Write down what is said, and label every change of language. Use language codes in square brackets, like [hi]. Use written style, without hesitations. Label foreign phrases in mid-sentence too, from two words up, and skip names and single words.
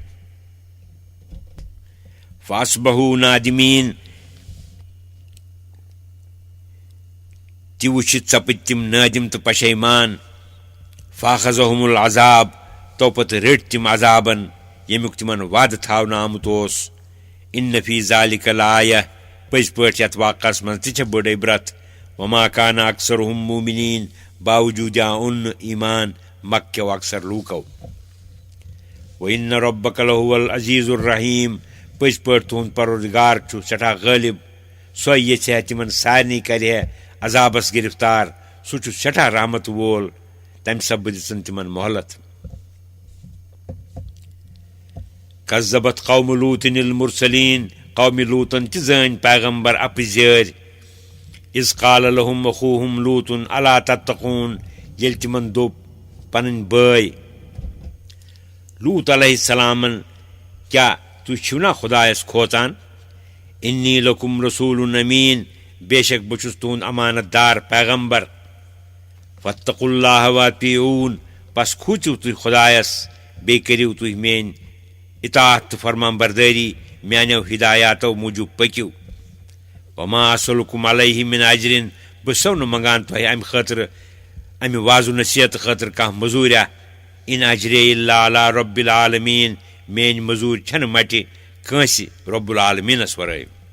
[ar] فاصبحوٗ نادِمیٖن [ks] تہِ وٕچھِتھ سپٕدۍ تِم نٲدِم تہٕ پشیمان [ar] فاخذہُم العذاب [ks] توپت رٔٹۍ تِم عذابن ییٚمیُک تِمن وعدٕ تھاونہٕ آمُت اوس [ar] اِنَّ فی ذالِکَ لآیَةٍ [ks] پٔزۍ پٲٹھۍ یتھ واقعس منٛز تہِ چھےٚ بٔڑ عبرت [ar] وما کان اکثرهم مومنیٖن [ks] باوجوٗد اوٚن نہٕ ایٖمان مکیو اکثر لوٗکو [ar] وَإِنَّ رَبَّكَ لَهُوَ العزیٖزُ الرحیٖم [ks] پٔزۍ پٲٹھۍ تُہُنٛد پروردگار چھُ سٮ۪ٹھاہ غٲلب سۄے یژھِ ہا تِمن سارنٕے کرِ ہا عذابس گرفتار سُہ چھُ سٮ۪ٹھاہ رحمت وول تمہِ سببہٕ دِژٕن تِمن مۄہلت [ar] کذبت قومُ لوٗطٍ المرسلیٖن [ks] قومِ لوٗطن تہِ زٲنۍ پیغمبر اپٕزۍ [ar] اِذ قال لهم اخوٗہُم لوٗطٌ الا تتقوٗن [ks] ییٚلہِ تِمن دوٚپ پنٕنۍ بٲے لوٗط علیہ السلامن کیٛاہ تُہۍ چھِو نا خۄدایس کھوژان [ar] اِنی لکم رسوٗل امیٖن [ks] بے شک بہٕ چھُس تُہُنٛد امانت دار پیغمبر [ar] واتقوا اللہ واطیعوٗن [ks] پس کھوٗژِو تُہۍ خۄدایس بیٚیہِ کٔرِو تُہۍ میٲنۍ اطاعت تہٕ فرمان بردٲری میانیو ہدایاتو موٗجوٗب پٔکِو [ar] وما اسألکم علیہ من اجرن [ks] بہٕ چھُسو نہٕ منگان تۄہہِ امہِ خٲطرٕ امہِ وازٕ نصیحت خٲطرٕ کانٛہہ مٔزوٗریا [ar] ان اجرے الا علی رب العالمیٖن [ks] میٲنۍ مٔزوٗرۍ چھنہٕ مٹہِ کٲنٛسہِ رب العالمیٖنس ورٲے